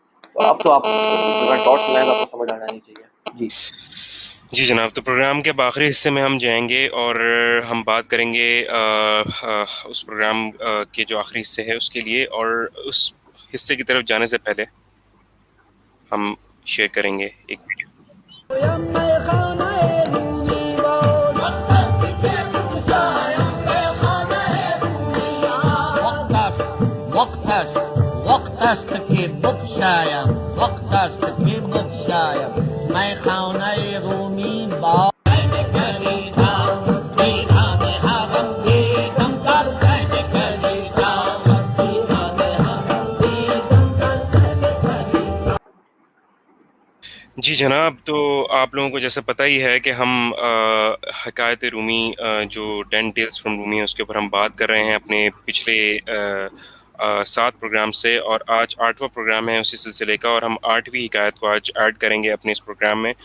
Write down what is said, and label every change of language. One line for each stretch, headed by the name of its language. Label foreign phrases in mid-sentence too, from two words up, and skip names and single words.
Hindi: तो अब तो आप
English: dots line
Hindi: आपको समझ आ जानी चाहिए। जी, जी जनाब, तो प्रोग्राम के अब आखिरी हिस्से में हम जाएंगे और हम बात करेंगे उस प्रोग्राम के जो आखिरी हिस्से है उसके लिए, और उस हिस्से की तरफ जाने से पहले हम शेयर करेंगे एक वीडियो।
Persian: وقت است وقت است که بکشایم وقت است که بکشایم میخانه رومی با
Hindi: जी जनाब, तो आप लोगों को जैसा पता ही है कि हम हकायत रूमी जो 10 टेल्स फ्रॉम रूमी है उसके ऊपर हम बात कर रहे हैं अपने पिछले 7 प्रोग्राम से, और आज 8वां प्रोग्राम है उसी सिलसिले का, और हम 8वीं हिकायत को आज ऐड करेंगे अपने इस प्रोग्राम में।